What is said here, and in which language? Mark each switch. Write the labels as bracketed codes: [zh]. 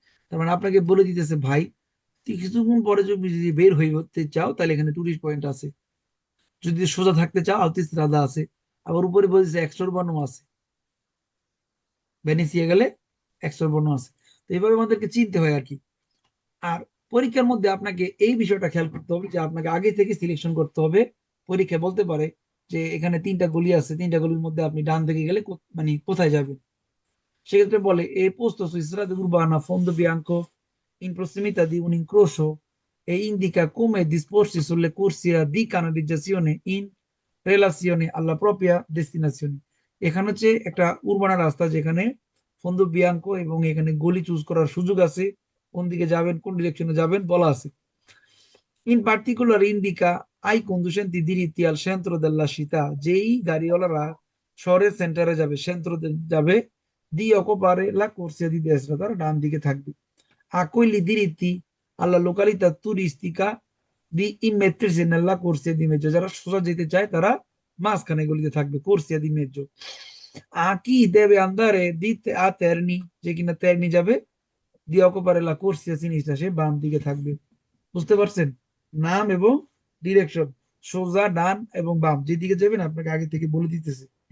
[bn] তার মানে আপনাকে বলে দিতেছে ভাই তুই কিছুক্ষণ পরে যদি বের হতে চাও তাহলে এখানে টুরিস্ট পয়েন্ট আছে, যদি সোজা থাকতে চাও আউটিস্ট্রাদা আছে, আবার উপরে বলছে এক্সট্রা উর্বানো আছে, ভেনিসিয়া গেলে এক্সট্রা উর্বানো আছে। তো এইভাবে আমাদেরকে চিনতে হয় আর কি। আর পরীক্ষার মধ্যে আপনাকে এই বিষয়টা খেয়াল করতে হবে যে আপনাকে আগে থেকে সিলেকশন করতে হবে। পরীক্ষা বলতে পারে যে এখানে তিনটা গলি আছে, তিনটা গলির মধ্যে আপনি ডান দিকে গেলে মানে কোথায় যাবেন। সেক্ষেত্রে বলে [it] e posto su strada urbana fondo bianco in prossimità di un incrocio e indica come disporsi sulle corsie di canalizzazione in relazione alla propria destinazione। [bn] এখানে হচ্ছে একটা উর্বানা রাস্তা যেখানে ফন্দো বিয়াঙ্কো এবং এখানে গলি চুজ করার সুযোগ আছে, কোন দিকে যাবেন কোন ডিরেকশনে যাবেন বলা আছে। [it] ইন পার্টিকুলার ইন্ডিকা ai conducenti diritti al centro della città, [bn] যেই গাড়িওয়ালারা শহরের সেন্টারে যাবে, সেন্ট্রোতে যাবে, [it] di occupare la corsia di destra, [bn] তারা ডান দিকে থাকবে। [it] a quelli diritti alla località turistica di immettersi nella corsia di mezzo, [bn] যারা সোজা যেতে চায় তারা মাঝখানে গলিতে থাকবে, [it] corsia di mezzo। [bn] আকি দেবে আন্দারে দিতে আ তেরনি, যে কিনা তেরনি যাবে দিয়ে অকপারে লা কোর্সিয়া জিনিসটা সে বাম দিকে থাকবে। বুঝতে পারছেন? নাম এবং ডিরেকশন, সোজা ডান এবং বাম যেদিকে যাবেন আপনাকে আগে থেকে বলে দিতেছে।